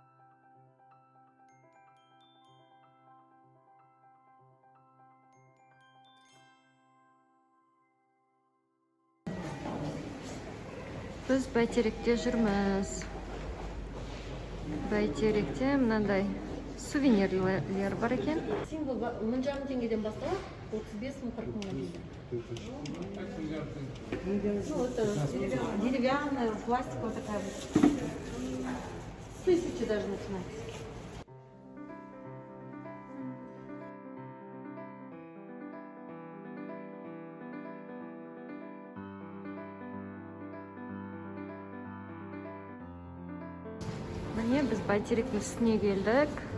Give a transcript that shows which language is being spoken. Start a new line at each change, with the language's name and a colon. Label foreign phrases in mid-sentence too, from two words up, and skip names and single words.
Kazakh: Біз Бәйтеректе жүрміз. Бәйтеректе мынандай сувенирлер бар екен. Символ 1000 теңгеден басталып 35 мың 40 мыңға дейін.
Russian: Ну, это деревянная, пластиковая такая вот. 1000 даже начинается.
Kazakh: Міне, біз Бәйтеректің үстіне келдік.